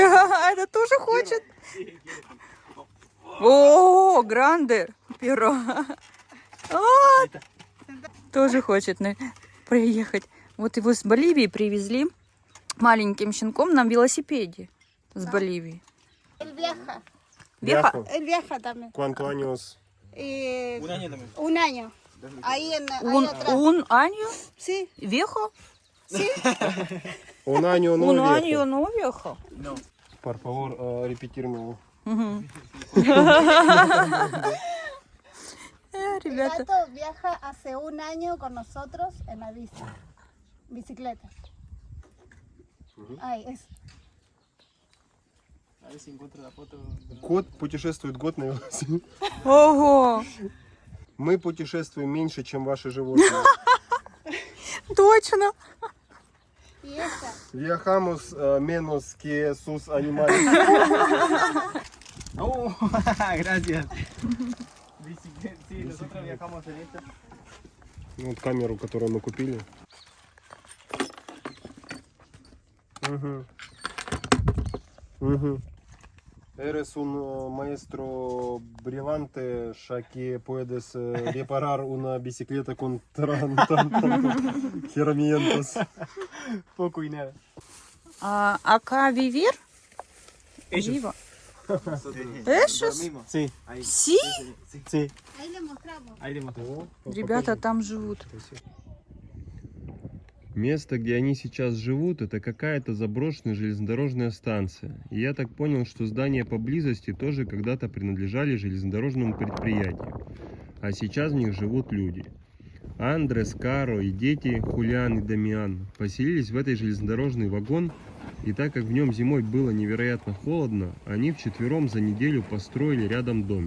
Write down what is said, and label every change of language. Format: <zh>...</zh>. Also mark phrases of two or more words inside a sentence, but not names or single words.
<ru>А, это тоже хочет. О,</ru> <es>grande, pero.</es> <ru>Тоже хочет проехать. Вот его с Боливии привезли маленьким щенком на велосипеде с Боливии.</ru> <es>Él viaja. Веха? Él viaja también. ¿Cuántos años? Un año también. Un año. Ahí Un año? Sí, Веха? Un año no Un viejo. año no веха. Por favor, репетируем. el</es> <ru>Ребята.</ru> <es>gato viaja hace un año con nosotros en la bici. Bicicleta. Ahí es. A ver si encuentro la foto.</es> <ru>Кот путешествует год на велосипеде. Ого, Мы путешествуем меньше, чем ваши животные. точно.</ru> <es>Y esta. Viajamos menos que sus animales. ¡Oh! Gracias. Bicicleta, sí, nosotros viajamos en esta.</es> <ru>Вот камеру, которую мы купили. Угу. Угу.</ru> <es>Eres un maestro brillante, ya que puedes reparar una bicicleta con tantas herramientas. Poco y nada. Acá vivir? Ellos. Viva. Ellos? Sí. Sí? Sí. Ahí le mostramos. Ahí le mostré.</es> <ru>Ребята там живут. Место, где они сейчас живут, это какая-то заброшенная железнодорожная станция. И я так понял, что здания поблизости тоже когда-то принадлежали железнодорожному предприятию. А сейчас в них живут люди. Андрес, Каро и дети Хулиан и Дамиан поселились в этой железнодорожный вагон, и так как в нем зимой было невероятно холодно, они вчетвером за неделю построили рядом домик.</ru>